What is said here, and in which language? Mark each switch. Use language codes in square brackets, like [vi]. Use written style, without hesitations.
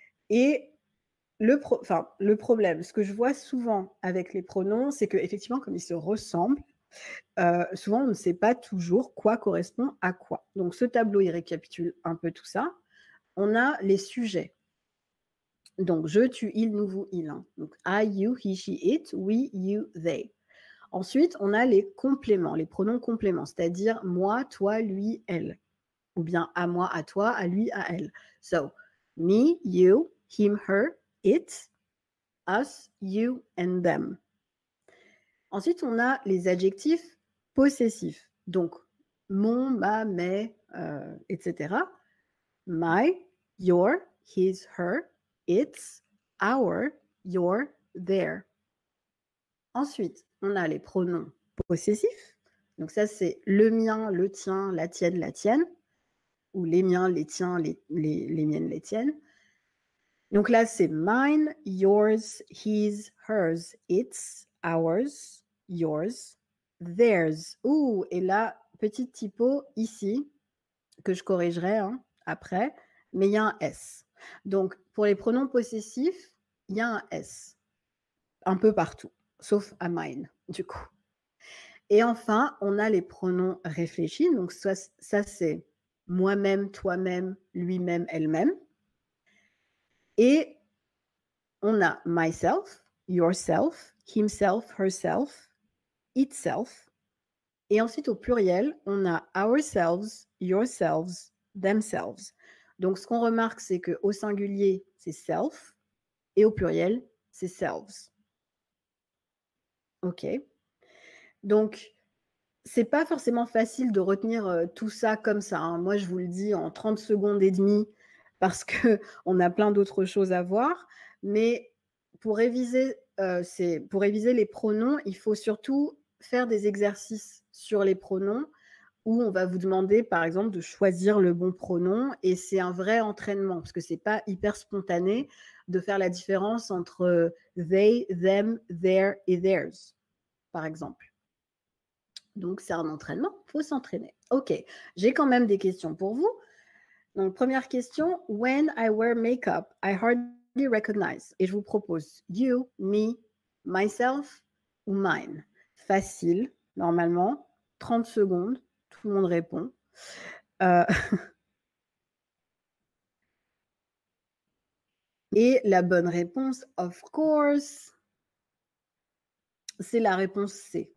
[fr] Et le problème, ce que je vois souvent avec les pronoms, c'est qu'effectivement, comme ils se ressemblent, souvent, on ne sait pas toujours quoi correspond à quoi. Donc, ce tableau, il récapitule un peu tout ça. On a les sujets. Donc, je, tu, il, nous, vous, il. Hein. [en] Donc, I, you, he, she, it, we, you, they. [fr] Ensuite, on a les compléments, les pronoms compléments, c'est-à-dire moi, toi, lui, elle. Ou bien à moi, à toi, à lui, à elle. [en] So, me, you, him, her, it, us, you, and them. [fr] Ensuite, on a les adjectifs possessifs. Donc, mon, ma, mes, etc. [en] My, your, his, her, its, our, your, their. [fr] Ensuite, on a les pronoms possessifs. Donc ça, c'est le mien, le tien, la tienne. Ou les miens, les tiens, les miennes, les tiennes. Donc là, c'est [en] mine, yours, his, hers, its, ours, yours, theirs. [fr] Ouh, et là, petite typo ici, que je corrigerai après, mais il y a un S. Donc, pour les pronoms possessifs, il y a un S. Un peu partout, sauf à mine, du coup. Et enfin, on a les pronoms réfléchis. Donc, ça c'est moi-même, toi-même, lui-même, elle-même. Et [en] on a myself, yourself, himself, herself, itself. [fr] Et ensuite, au pluriel, on a ourselves, yourselves, themselves. Donc, ce qu'on remarque, c'est qu'au singulier, c'est self, et au pluriel, c'est selves. OK. Donc, c'est pas forcément facile de retenir tout ça comme ça, hein. Moi, je vous le dis en 30 secondes et demie parce qu'on a plein d'autres choses à voir. Mais pour réviser les pronoms, il faut surtout faire des exercices sur les pronoms où on va vous demander, par exemple, de choisir le bon pronom. Et c'est un vrai entraînement parce que c'est pas hyper spontané de faire la différence entre they, them, their et theirs, par exemple. Donc, c'est un entraînement, il faut s'entraîner. OK, j'ai quand même des questions pour vous. Donc, première question, [en] when I wear makeup, I hardly recognize. [fr] Et je vous propose you, me, myself ou mine. Facile, normalement, 30 secondes, tout le monde répond. Et la bonne réponse, [en] of course, [fr] c'est la réponse C.